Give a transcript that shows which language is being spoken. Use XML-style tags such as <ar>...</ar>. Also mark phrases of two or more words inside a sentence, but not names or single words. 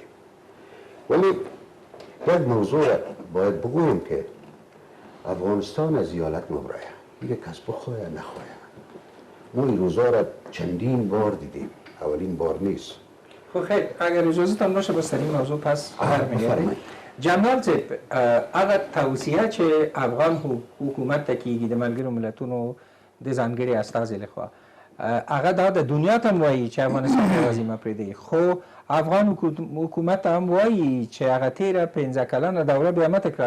<fa>ولی یک موضوع باید بگویم که افغانستان از ایالت مبرایه دیگه کس بخواه نخواه. ما این روزا را چندین بار دیدیم، اولین بار نیست. خب خیر، اگر اجازهتان باشه بس در این موضوع پس برمیگردیم.</fa> <ps>جنرال صاحب، هغه توصیه چې افغان حکومت ته کیږي د ملګرو ملتونو د ځانګړي استازي لخوا، هغه دا د دنیا ته هم وایي چې افغانستان یوازې مه پرېږدئ، خو افغان حکومت هم وایي چې هغه تېره 15 کلنه دوره بیا مه تکرار.</ps>